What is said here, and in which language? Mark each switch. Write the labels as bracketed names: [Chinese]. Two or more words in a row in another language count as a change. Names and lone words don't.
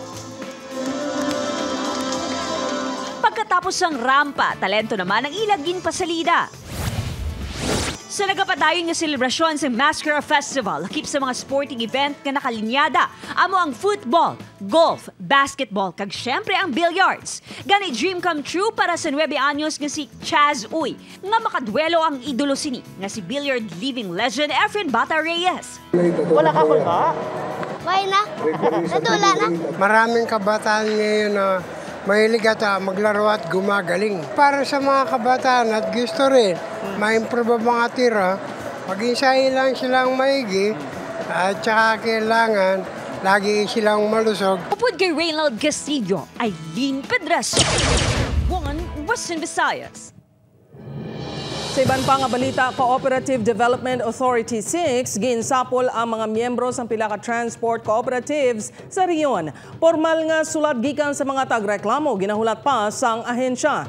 [Filipino] Pagkatapos ng rampa, talento naman ang ilagin pasalida. [Hiligaynon] Sa nagapadayon nga selebrasyon sa Mascara Festival, lakip sa mga [English] sporting event [Hiligaynon] nga nakalinyada, amo ang football, golf, basketball, kag syempre ang billiards. Gani [English] dream come true [Hiligaynon] para sa 9 anyos nga si Chaz Uy, nga makadwelo ang idolo sini, nga si [English] billiard living legend [Hiligaynon] Efren Bata Reyes. Wala ka kulba? Why na? Natula na? [Filipino] Maraming kabataan ngayon na mahilig at maglaro at gumagaling. Para sa mga kabataan at gusto rin ma-improve ang mga tira, mag-insahin lang silang maigi at saka kailangan lagi silang malusog. [Hiligaynon] Upod kay Reynald Castillo, Aileen Pedres, Western Visayas. Sa iban pa nga balita, Cooperative Development Authority 6 ginsapol ang mga miyembro sa pila ka [English] transport cooperatives [Hiligaynon] sa riyon. Formal nga sulat gikan sa mga tagreklamo ginahulat pa sang ahensya.